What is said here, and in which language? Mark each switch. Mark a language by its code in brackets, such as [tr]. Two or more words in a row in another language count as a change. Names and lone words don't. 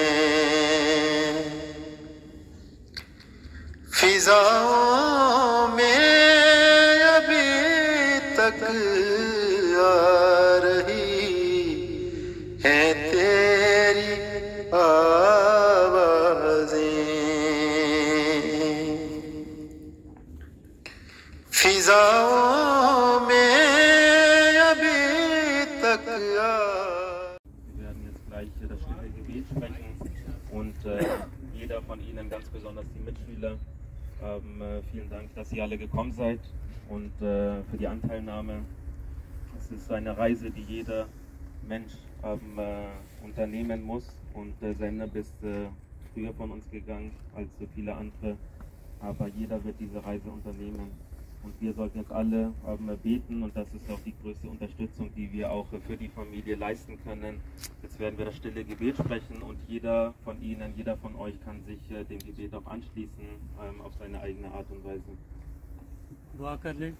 [ur] फिजाओं में अभी तक आ रही है तेरी आवाज़ें। फिजाओं में अभी तक [de] Wir werden jetzt gleich das stille Gebet sprechen und jeder von Ihnen, ganz besonders die Mitschüler, vielen Dank, dass ihr alle gekommen seid und für die Anteilnahme. Es ist eine Reise, die jeder Mensch unternehmen muss und Zeynep ist früher von uns gegangen als so viele andere, aber jeder wird diese Reise unternehmen. Und wir sollten jetzt alle beten und das ist auch die größte Unterstützung, die wir auch für die Familie leisten können. Jetzt werden wir das stille Gebet sprechen und jeder von Ihnen, jeder von euch kann sich dem Gebet auch anschließen auf seine eigene Art und Weise. [ur] دعا کر لیں.